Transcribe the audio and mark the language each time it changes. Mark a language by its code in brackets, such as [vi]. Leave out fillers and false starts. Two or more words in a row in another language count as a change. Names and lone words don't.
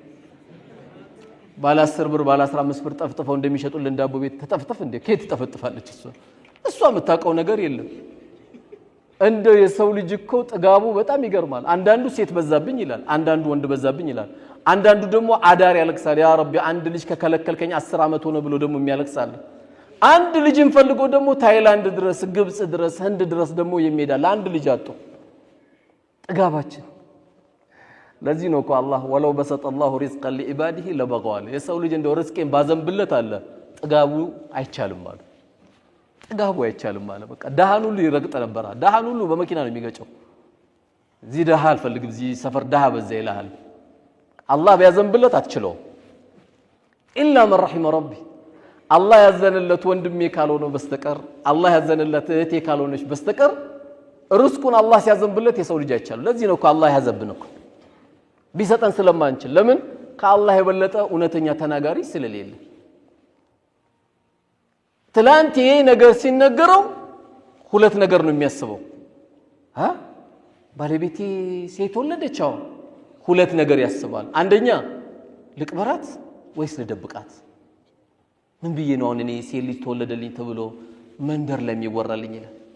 [am] ባለ 10 ብር ባለ 15 ብር ጠፍጥፈው እንደሚሸጡልን ዳቦ ቤት ተጠፍጥፍ እንዴ ከየት ተጠፍጥፋለች እሷ የምታውቀው ነገር የለም እንደ የሰው ልጅ እኮ ጥጋቡ በጣም ይገርማል አንዳንዱ ሴት በዛብኝ ይላል አንዳንዱ ወንድ በዛብኝ ይላል አንዳንዱ ደግሞ አዳር ያለቅሳል [ar] يا ربي [am] አንድ ልጅ ከከለከልከኝ 10 አመት ሆነ ብሎ ደግሞ የሚያለቅሳል አንድ ልጅን ፈልጎ ደግሞ ታይላንድ ድረስ ግብጽ ድረስ ህንድ ድረስ ደግሞ የሚሄዳል አንድ ልጅ አጥቶ ጥጋባችን ለዚህ ነው እኮ አላህ [ar] ولو بسط الله رزقا لعباده لبغوا [am] የሰው ልጅ እንደው ርዝቄን ባዘንብለት አለ ጥጋቡ አይቻልም ማለት ጥጋቡ አይቻልም ማለት በቃ ደሃን ሁሉ ይረግጥ ነበር ደሃን ሁሉ በመኪና ነው የሚገጨው እዚህ ደሃ አልፈልግም እዚህ ሰፈር ደሃ በዛ ይላል አላህ ቢያዘንብለት አትችለው [ar] إلا من رحم ربي [am] አላህ ያዘነለት ወንድሜ ካልሆነ በስተቀር አላህ ያዘነለት እህቴ ካልሆነች በስተቀር ርዝቁን አላህ ሲያዘንብለት የሰው ልጅ አይቻልም ለዚህ ነው እኮ አላህ ያዘብነው ቢሰጠን ስለማንችል ለምን ከአላህ የበለጠ እውነተኛ ተናጋሪ ስለሌለ ትላንት ይሄ ነገር ሲነገረው ሁለት ነገር ነው የሚያስበው ባለቤቴ ሴት ወለደቻው ሁለት ነገር ያስባል አንደኛ ልቅበራት ወይስ ልደብቃት ምን ብዬ ነው እኔ ሴት ልጅ ተወለደልኝ ተብሎ መንደር ላይ የሚወራልኝ ይላል